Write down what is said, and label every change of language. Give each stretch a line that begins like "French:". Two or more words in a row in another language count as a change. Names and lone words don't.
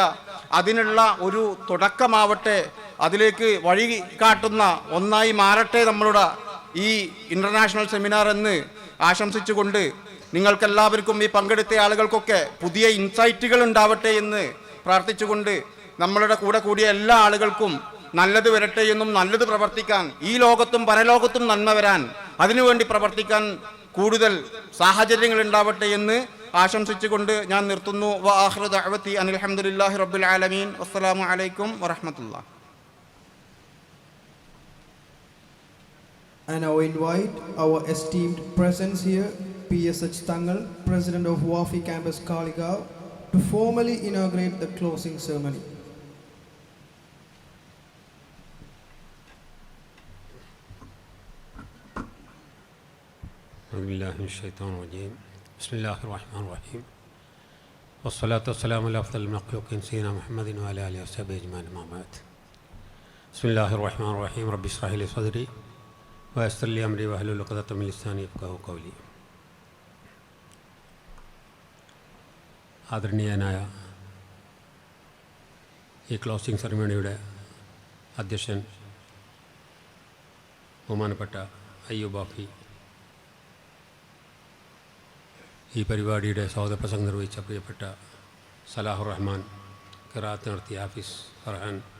Malayalam: അതിനുള്ള ഒരു തുടക്കമാവട്ടെ, അതിലേക്ക് വഴി കാട്ടുന്ന ഒന്നായി മാറട്ടെ നമ്മളുടെ ഈ
English: international seminar
Malayalam: എന്ന് ആശംസിച്ചുകൊണ്ട്, നിങ്ങൾക്കെല്ലാവർക്കും, ഈ പങ്കെടുത്ത ആളുകൾക്കൊക്കെ പുതിയ ഇൻസൈറ്റുകൾ ഉണ്ടാവട്ടെ എന്ന് പ്രാർത്ഥിച്ചുകൊണ്ട്, നമ്മളുടെ കൂടെ കൂടിയ എല്ലാ ആളുകൾക്കും നല്ലത് വരട്ടെ എന്നും നല്ലത് പ്രവർത്തിക്കാൻ, ഈ ലോകത്തും പരലോകത്തും നന്മ വരാൻ, അതിനുവേണ്ടി പ്രവർത്തിക്കാൻ കൂടുതൽ സാഹചര്യങ്ങൾ ഉണ്ടാവട്ടെ എന്ന് ആശംസിച്ചുകൊണ്ട് ഞാൻ നിർത്തുന്നു.
Arabic: وآخر دعوانا أن الحمد لله رب العالمين. السلام عليكم ورحمة الله.
English: I now invite our esteemed presence here, PSH Tangal, President of Wafi Campus Kaligao, to formally inaugurate the closing ceremony.
Arabic: بسم الله الرحمن الرحيم والصلاة والسلام على أفضل المخلوقين سيدنا محمد وعلى آله وصحبه أجمعين أما بعد. بسم الله الرحمن الرحيم رب اشرح لي صدري ويسر لي أمري واحلل عقدة من لساني يفقهوا قولي.
Malayalam: ആദരണീയനായ ഈ
English: closing ceremony
Malayalam: അധ്യക്ഷൻ ബഹുമാനപ്പെട്ട അയ്യൂബ് വാഫി, ഈ പരിപാടിയുടെ സ്വാഗതപ്രസംഗം നിർവഹിച്ച പ്രിയപ്പെട്ട സലാഹുർ റഹ്മാൻ, ഖിറാഅത്ത് നടത്തിയ ഹാഫിസ് ഫർഹാൻ,